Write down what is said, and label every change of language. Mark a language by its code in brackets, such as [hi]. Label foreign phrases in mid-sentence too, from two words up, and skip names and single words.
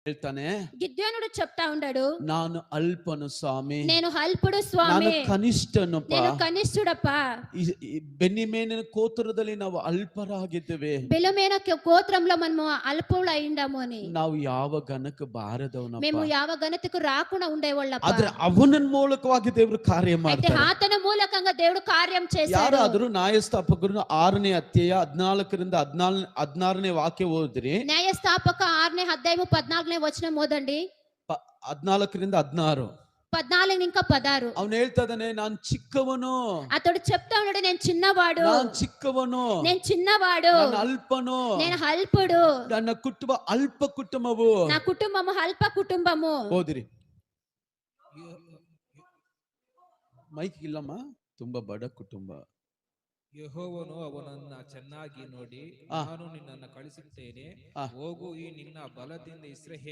[kn] ಹೇಳ್ತಾನೆ, [te] గిద్యోనుడు చెప్తా ఉన్నాడు, [kn] ನಾನು ಅಲ್ಪನು ಸ್ವಾಮಿ, [te] నేను అల్పుడు [kn] ನಾನು [te] స్వామి, [kn] ಕನಿಷ್ಠನಪ್ಪ. [te] నేను కనిష్ఠుడప్ప. [kn] ಈ ಬೆನ್ನಿಮೇಲಿನ ಗೋತ್ರದಲ್ಲಿ ನಾವು ಅಲ್ಪರಾಗಿದ್ದೇವೆ. [te] బెలమేన గోత్రంలో మనము అల్పులు అయిండాము అని. [kn] ನಾವು ಯಾವ ಘನಕ್ಕೆ ಬಾರದವನಪ್ಪ. [te] మేము ಯಾವ ఘనతకు రాకుండా ఉండేవాళ్ళప్ప. [kn] ಆದ್ರೆ ಅವನ ಮೂಲಕವಾಗಿ ದೇವರು ಕಾರ್ಯ [te] అయితే [kn] ಮಾಡ್ತಾರೆ. [te] ఆతన మూలకంగా దేవుడు కార్యం చేశాడు. [kn] ಯಾರಾದರೂ ನ್ಯಾಯಸ್ಥಾಪಕರು 6ನೇ ಅಧ್ಯಾಯ 14ರಿಂದ 16ನೇ ವಾಕ್ಯ ಓದಿದ್ರಿ. [te] న్యాయస్థాపక 6ನೇ అధ్యాయము 14ನೇ వచనం ఓదండి. [kn] 14ರಿಂದ 16. [te] 14 ఇంకా 16. [kn] ಅವನು ಹೇಳ್ತಾ ಇದ್ದಾನೆ, ನಾನು ಚಿಕ್ಕವನು, [te] అతడు చెప్తా ఉన్నాడు, నేను చిన్నవాడు, [kn] ನಾನು ಚಿಕ್ಕವನು, [te] నేను చిన్నవాడు, [kn] ನಾನು ಅಲ್ಪನು, [te] నేను అల్పుడు, [kn] ನನ್ನ ಕುಟುಂಬ ಅಲ್ಪ ಕುಟುಂಬವು. [te] నా కుటుంబము అల్ప కుటుంబము. [kn] ಓದಿರಿ. ಮೈಕ್ ಇಲ್ಲಮ್ಮ, ತುಂಬಾ ಬಡ ಕುಟುಂಬ. ಯೆಹೋವನು ಅವನನ್ನ ಚೆನ್ನಾಗಿ ನೋಡಿ, ನಾನು ನಿನ್ನನ್ನು ಕಳಿಸುತ್ತೇನೆ, ಹೋಗು, ಈ ನಿನ್ನ ಬಲದಿಂದ